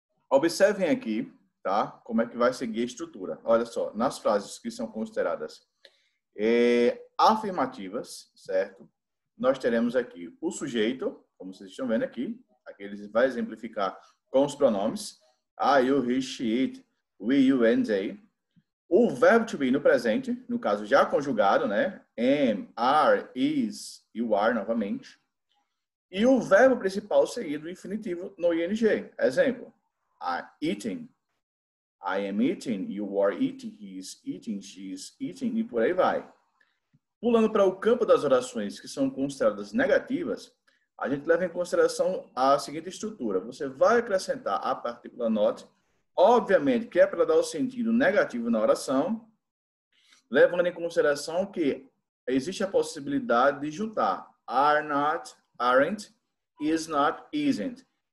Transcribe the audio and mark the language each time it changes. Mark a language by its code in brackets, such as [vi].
[pt] Observem aqui, tá? Como é que vai seguir a estrutura. Olha só, nas frases que são consideradas afirmativas, certo? Nós teremos aqui o sujeito, como vocês estão vendo aqui. Aqui ele vai exemplificar com os pronomes. [en] I, you, he, she, it, we, you, and they. [pt] O verbo to be no presente, no caso já conjugado, né? [en] Am, are, is, you are novamente. [pt] E o verbo principal seguido do infinitivo no ing. [en] Exemplo, I'm eating. I am eating, you are eating, he is eating, she is eating, [pt] e por aí vai. Pulando para o campo das orações que são consideradas negativas, a gente leva em consideração a seguinte estrutura. Você vai acrescentar a partícula not, obviamente que é para dar o sentido negativo na oração, levando em consideração que existe a possibilidade de juntar are not, aren't, is not, isn't.